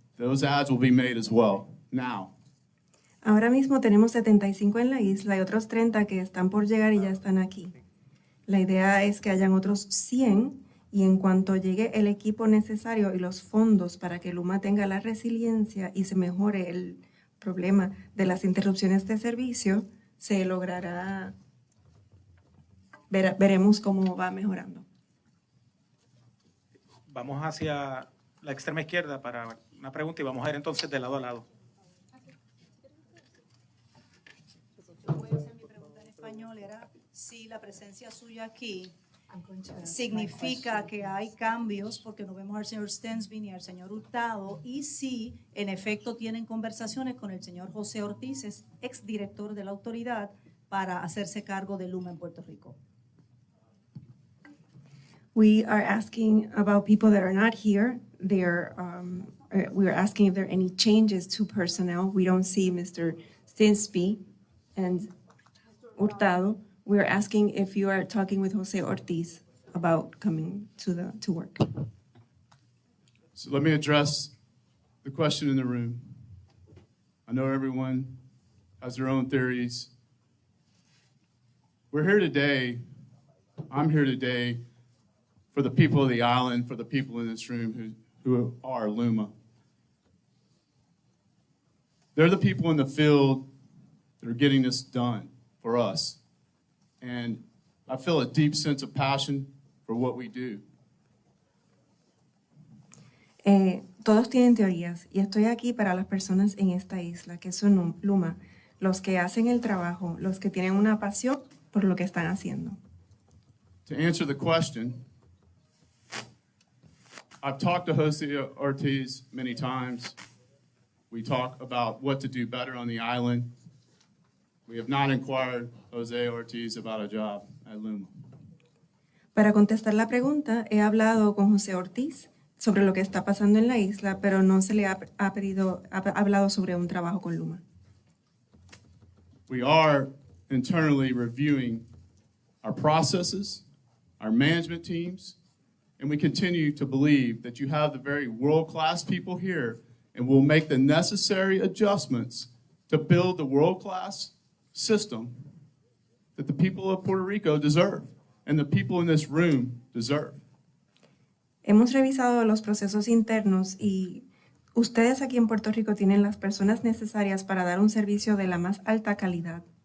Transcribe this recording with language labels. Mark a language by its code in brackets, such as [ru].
[en] Those adds will be made as well now. [es] Ahora mismo tenemos 75 en la isla y otros 30 que están por llegar y ya están aquí. La idea es que hayan otros 100 y en cuanto llegue el equipo necesario y los fondos para que Luma tenga la resiliencia y se mejore el problema de las interrupciones de servicio, se logrará, veremos cómo va mejorando. Vamos hacia la extrema izquierda para una pregunta y vamos a ir entonces de lado a lado. Voy a hacer mi pregunta en español. Era si la presencia suya aquí significa que hay cambios porque no vemos al señor Stensby ni al señor Hurtado y sí, en efecto, tienen conversaciones con el señor José Ortiz, exdirector de la autoridad, para hacerse cargo de Luma en Puerto Rico. [en] We are asking about people that are not here. We are asking if there are any changes to personnel. We don't see Mr. Stinsby and Hurtado. We are asking if you are talking with Jose Ortiz about coming to work. So let me address the question in the room. I know everyone has their own theories. We're here today, I'm here today for the people of the island, for the people in this room who are Luma. They're the people in the field that are getting this done for us. And I feel a deep sense of passion for what we do. [es] Todos tienen teorías y estoy aquí para las personas en esta isla, que son Luma, los que hacen el trabajo, los que tienen una pasión por lo que están haciendo. [en] To answer the question, I've talked to Jose Ortiz many times. We talk about what to do better on the island. We have not inquired Jose Ortiz about a job at Luma. [es] Para contestar la pregunta, he hablado con José Ortiz sobre lo que está pasando en la isla, pero no se le ha hablado sobre un trabajo con Luma. [en] We are internally reviewing our processes, our management teams, and we continue to believe that you have the very world-class people here, and we'll make the necessary adjustments to build the world-class system that the people of Puerto Rico deserve and the people in this room deserve. [es] Hemos revisado los procesos internos y ustedes aquí en Puerto Rico tienen las personas necesarias para dar un servicio de la más alta calidad.